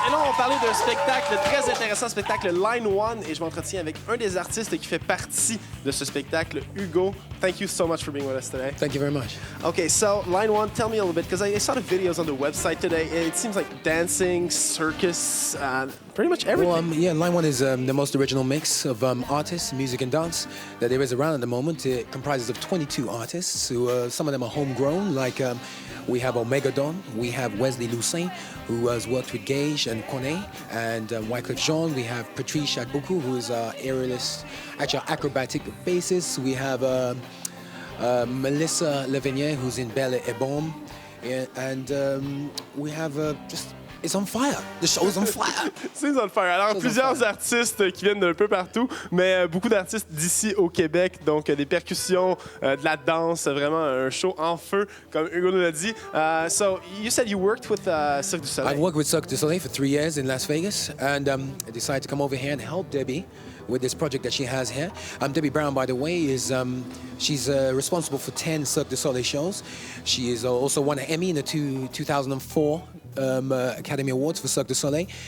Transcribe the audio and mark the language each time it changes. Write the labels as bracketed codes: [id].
[fr] Et là, on parlait d'un spectacle, très intéressant spectacle Line One. Et je m'entretiens avec un des artistes qui fait partie de ce spectacle, Hugo. [en] Thank you so much for being with us today. Thank you very much. Okay, so Line One, tell me a little bit, because I saw the videos on the website today. It seems like dancing, circus, pretty much everything. Well, yeah, Line One is the most original mix of artists, music and dance that there is around at the moment. It comprises of 22 artists who, some of them are homegrown, like we have Omega Don, we have Wesley Lucin, who has worked with Gage and Cornet, and Wycliffe Jean. We have Patrice Chakbuku, who is aerialist, actually acrobatic bassist. We have Melissa Levenier, who's in Belle et Bombe, and we have just. It's on fire. The show's on fire. C'est on fire. [fr] Alors, plusieurs artistes qui viennent d'un peu partout, mais beaucoup d'artistes d'ici au Québec. Donc, des percussions, de la danse, vraiment un show en feu, comme Hugo nous l'a dit. [en] So, you said you worked with Cirque du Soleil. I've worked with Cirque du Soleil for 3 years in Las Vegas, and I decided to come over here and help Debbie with this project that she has here. Debbie Brown, by the way, is she's responsible for 10 Cirque du Soleil shows. She is also won an Emmy in the 2004 Academy Awards for Cirque du Soleil.